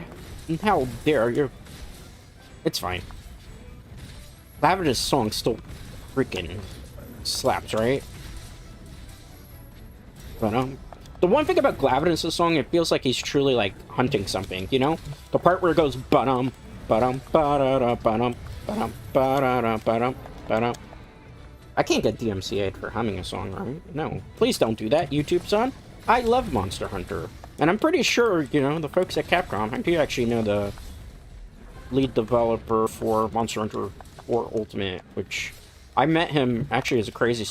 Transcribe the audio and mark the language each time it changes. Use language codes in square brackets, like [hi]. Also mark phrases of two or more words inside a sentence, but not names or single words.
[en] How dare you? It's fine. Lavender's song still freaking slaps, right? But, the one thing about Glavinus' song, it feels like he's truly, like, hunting something, you know? The part where it goes, ba-dum, ba-dum, ba-da-da, ba-dum, ba-dum, ba-da-da, ba-dum, ba-dum. I can't get DMCA'd for humming a song, right? No. Please don't do that, YouTube son. I love Monster Hunter. And I'm pretty sure, you know, the folks at Capcom, I do actually know the lead developer for Monster Hunter 4 Ultimate, which I met him actually as a crazy story.